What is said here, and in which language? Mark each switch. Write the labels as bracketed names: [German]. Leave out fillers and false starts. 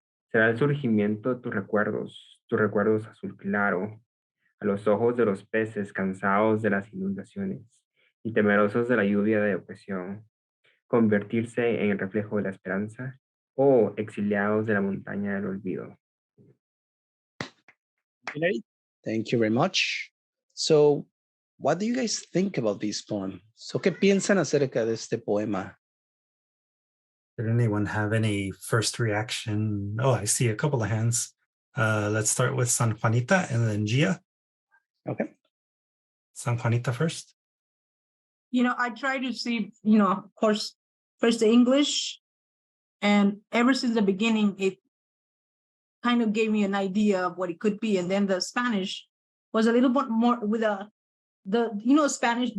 [Spanish] ¿Será el surgimiento de tus recuerdos azul claro, a los ojos de los peces cansados de las inundaciones y temerosos de la lluvia de opresión, convertirse en el reflejo de la esperanza o exiliados de la montaña del olvido? [English] Thank you very much. So, what do you guys think about this poem? [Spanish] So, ¿qué piensan acerca de este poema? [English] Did anyone have any first reaction? Oh, I see a couple of hands. Let's start with San Juanita and then Gia. Okay. San Juanita first. I try to see, of course, first the English, and ever since the beginning, it kind of gave me an idea of what it could be. And then the Spanish was a little bit more with Spanish.